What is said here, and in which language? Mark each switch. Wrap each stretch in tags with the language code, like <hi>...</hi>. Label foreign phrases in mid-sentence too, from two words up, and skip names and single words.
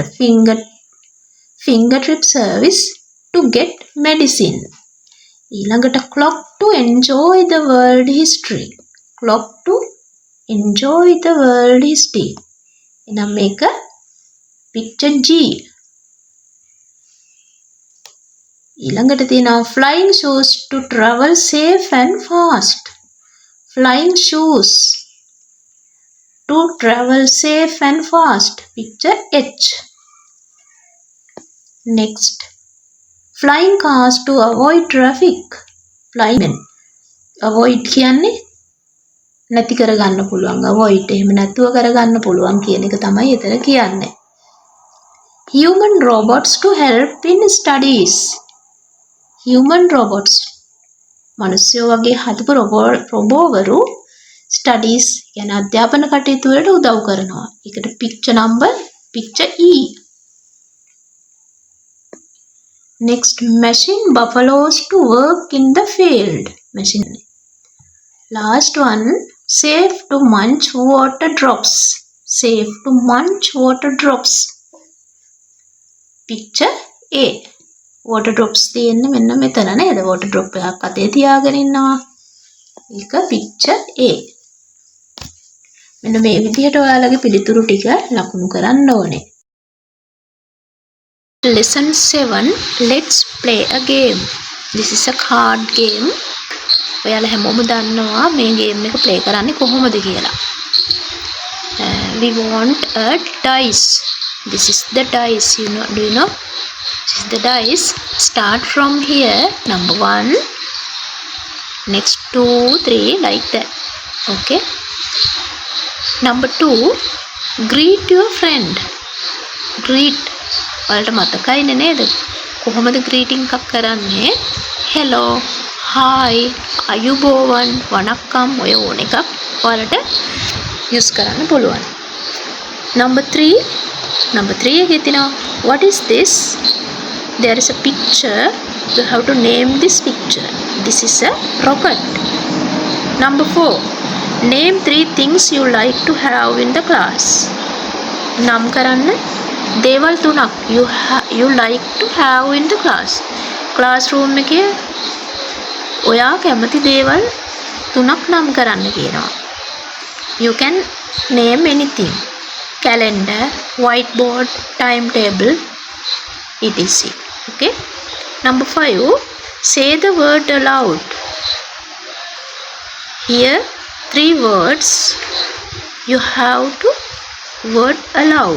<en>Fingertip service to get medicine. ඊළඟට clock to enjoy the world history. Clock to enjoy the world history.</en> <si>එහෙනම් මේක</si> <en>picture G. ඊළඟට තියෙනවා flying shoes to travel safe and fast. Flying shoes to travel safe and fast. Picture H. Next, flying cars to avoid traffic.</en> <si>Flying. Avoid කියන්නේ නැති කරගන්න පුළුවන්. Avoid එහෙම නැතුව කරගන්න පුළුවන් කියන එක තමයි එතන කියන්නේ.</si> <en>Human robots to help in studies. Human robots.</en> <si>මනුස්සයෝ වගේ හදපු රොබෝවරු studies කියන අධ්‍යාපන කටයුතු වලට උදව් කරනවා. ඒකට</si> <en>picture E. Next, machine buffaloes to work in the field. Machine. Last one, safe to munch water drops. Safe to munch water drops. Picture A. Water drops</en> <si>තියෙන්නේ මෙන්න මෙතන නේද?</si> <en>water drop</en> <si>එකක් අතේ තියාගෙන ඉන්නවා. ඒක picture A. මෙන්න මේ විදිහට ඔයාලගේ පිළිතුරු ටික ලකුණු කරන්න ඕනේ.</si> <en>Lesson 7. Let's play a game. This is a card game.</en> <si>ඔයාලා හැමෝම දන්නවා මේ game එක play කරන්නේ කොහොමද කියලා.</si> <en>We want a dice. This is the dice. Do you know? This is the dice. Start from here. Number 1. Next 2, 3, like that. Okay. Number 2. Greet your friend. Greet.</en> <si>ඔයාලට මතකයිනේ නේද? කොහොමද greeting එකක් කරන්නේ?</si> <en>Hello, hi,</en> <si>අයුබෝවන්, වණක්කම් ඔය ඕන එකක් ඔයාලට use කරන්න පුළුවන්.</si> <en>Number 3</en> <si>එකේ තියෙනවා</si> <en>what is this? There is a picture. You have to name this picture. This is a rocket. Number 4. Name 3 things you like to have in the class.</en> <si>නම් කරන්න දේවල් 3ක්</si> <en>you like to have in the class.</en> <si>classroom එකේ ඔයා කැමති දේවල් 3ක් නම් කරන්න කියනවා.</si> <en>You can name anything. Calendar, whiteboard, timetable, etc. Okay. Number 5. Say the word aloud. Here 3 words you have to word aloud.</en>